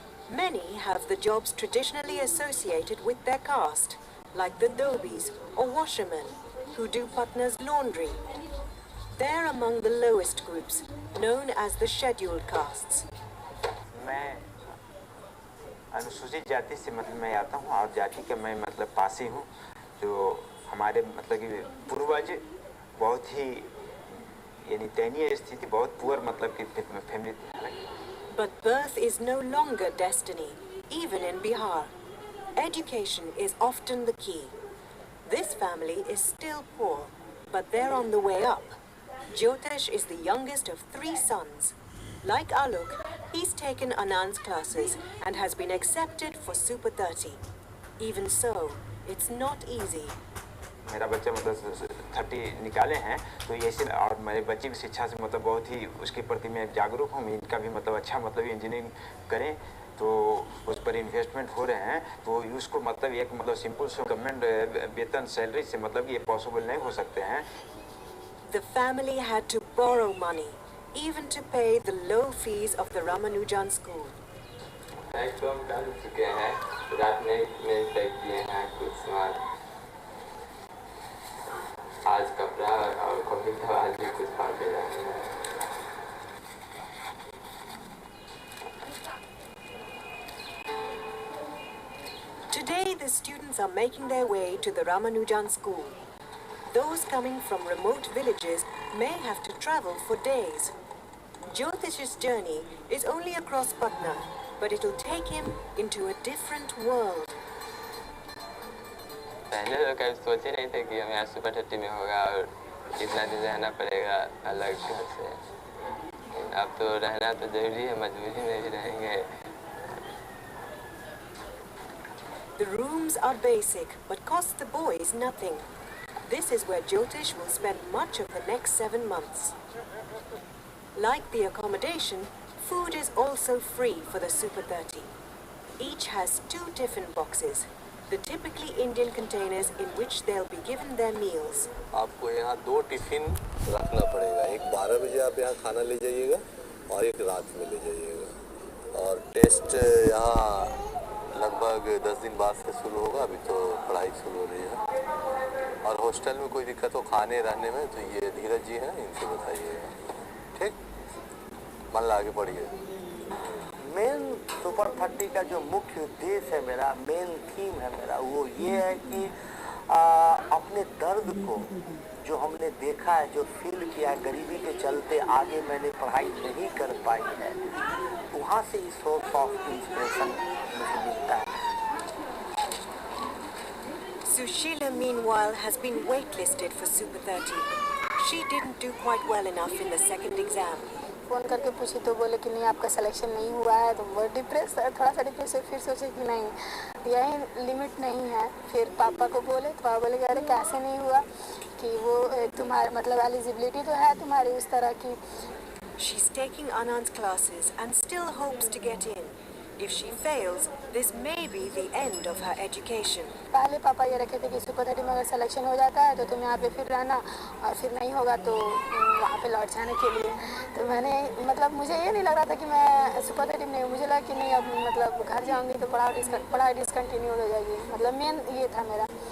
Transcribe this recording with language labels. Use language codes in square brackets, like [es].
[en] Many have the jobs traditionally associated with their caste, like the dhobis or washermen who do Patna's laundry. They're among the lowest groups, known as the scheduled castes. [hi] मैं अनुसूचित जाति से मतलब मैं आता हूँ और जाति के मैं मतलब पासी हूँ, जो हमारे मतलब कि पूर्वज बहुत ही यानी दयनीय स्थिति, बहुत पुअर मतलब कि family. [en] But birth is no longer destiny, even in Bihar. Education is often the key. This family is still poor, but they're on the way up. Jyotish is the youngest of 3 sons. Like Alok, he's taken Anand's classes and has been accepted for Super 30. Even so, it's not easy. [hi] मेरा बच्चा मतलब 30 निकाले हैं तो ये ऐसे, और मेरे बच्चे भी शिक्षा से मतलब बहुत ही उसके प्रति मैं जागरूक हूँ। इनका भी मतलब अच्छा मतलब इंजीनियरिंग करें तो उस पर इन्वेस्टमेंट हो रहे हैं, तो उसको मतलब एक मतलब सिंपल से गवर्नमेंट वेतन सैलरी से मतलब ये पॉसिबल नहीं हो सकते हैं। [en] The family had to borrow money, even to pay the low fees of the Ramanujan school. [hi] तो हम डाल चुके हैं, रात में तय किए हैं कुछ सामान, आज कपड़ा और कभी तो आज भी कुछ खा के जाते हैं। [en] Today, the students are making their way to the Ramanujan school. Those coming from remote villages may have to travel for days. Jyotish's journey is only across Patna, but it'll take him into a different world. [hi] पहले तो कभी सोच ही नहीं थे कि हमें यहाँ super 30 में होगा और इतना दिन रहना पड़ेगा अलग घर से। अब तो रहना तो जरूरी है, मजबूरी में भी रहेंगे। [en] The rooms are basic, but cost the boys nothing. This is where Jyotish will spend much of the next 7 months. Like the accommodation, food is also free for the Super 30. Each has 2 tiffin boxes, the typically Indian containers in which they'll be given their meals. [hi] आपको यहाँ 2 tiffin रखना पड़ेगा, एक 12 बजे आप यहाँ खाना ले जाइएगा और एक रात में ले जाइएगा। और टेस्ट यहाँ लगभग 10 दिन बाद से शुरू होगा, अभी तो पढ़ाई शुरू हो रही है। और हॉस्टल में कोई दिक्कत हो खाने रहने में तो ये धीरज जी हैं, इनसे बताइएगा, ठीक? मन लगा के पढ़िए। मेन सुपर 30 का जो मुख्य उद्देश्य है, मेरा मेन थीम है मेरा, वो ये है कि अपने दर्द को जो हमने देखा है, जो फील किया है, गरीबी के चलते आगे मैंने पढ़ाई नहीं कर पाई है, वहाँ से इस सोर्स ऑफ इंस्पिरेशन मुझे मिलता है। [en] Sushila, meanwhile, has been waitlisted for Super 30. She didn't do quite well enough in the second exam. [hi] Phone करके पूछी तो बोले कि नहीं आपका सिलेक्शन नहीं हुआ है, तो वो थोड़ा सा डिप्रेस, फिर सोचे कि नहीं यही लिमिट नहीं है। फिर पापा को बोले तो पापा बोले कि अरे कैसे नहीं हुआ, कि वो तुम्हारे मतलब एलिजिबिलिटी तो है तुम्हारी उस तरह की। [en] She's taking Anand's classes and still hopes to get in. If she fails, this may be the end of her education. [hi] पहले पापा ये रखे थे कि सुपर 30 में अगर सिलेक्शन हो जाता है तो तुम यहाँ पे फिर रहना, और फिर नहीं होगा तो वहाँ पे लौट जाने के लिए। तो मैंने मतलब मुझे ये नहीं लग रहा था कि मैं सुपर 30 नहीं हूँ, मुझे लगा कि नहीं अब मतलब घर जाऊँगी तो पढ़ाई डिसकंटिन्यू हो जाएगी, मतलब मेन ये था मेरा।